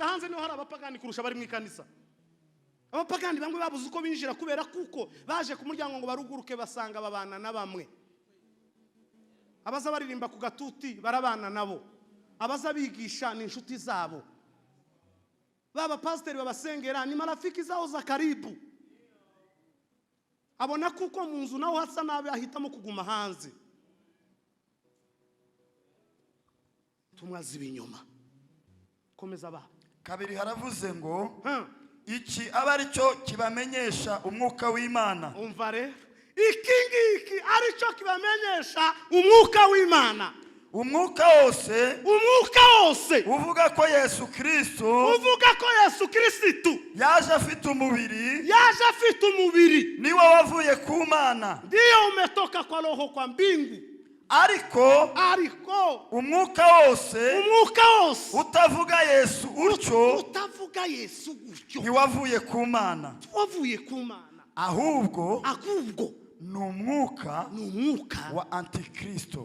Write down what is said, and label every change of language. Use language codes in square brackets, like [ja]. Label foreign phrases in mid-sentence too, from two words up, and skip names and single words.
[rw] hanze niho hari abapagani kurusha bari mu ikanisa abapagani bamwe babuze uko binjira kubera kuko baje ku muryango ngo baruguruke basanga babana na bamwe abaza baririmba ku gatuti barabana nabo abaza bigisha ni inshuti zabo baba pasiteri babasengera [sw] ni marafiki zao za karibu [rw] abona kuko mu nzu naho hasa nabi ahitamo kuguma hanze tumwazi ibinyoma komeza ba kabiri haravuze ngo iki aba ari cyo kibamenyesha umwuka w'Imana umva rero iki ngiki ari cyo kibamenyesha umwuka w'Imana umwuka wose uvuga ko Yesu Kristo yaje afite umubiri niwe wavuye ku Mana [sw] ndiyo umetoka kwa roho kwa mbingu [rw] ariko umwuka wose utavuga Yesu utyo ntiwavuye ku Mana ahubwo ni umwuka wa Antikristo